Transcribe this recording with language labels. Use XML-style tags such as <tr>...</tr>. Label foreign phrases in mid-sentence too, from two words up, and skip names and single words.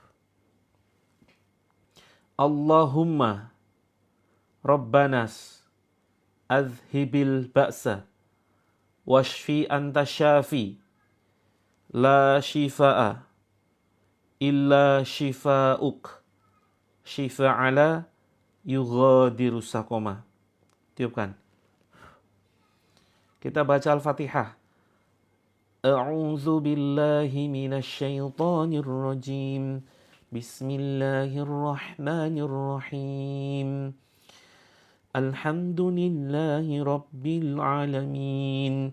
<ar>اللهم رب الناس أذهب البأس واشف أنت الشافي لا شفاء إلا شفاؤك شفاء لا يغادر سقما.</ar> <id>Tiupkan. Kita baca</id> <ar>Al-Fatihah. أعوذ بالله من الشيطان الرجيم. بسم الله الرحمن الرحيم. الحمد لله رب العالمين.</ar>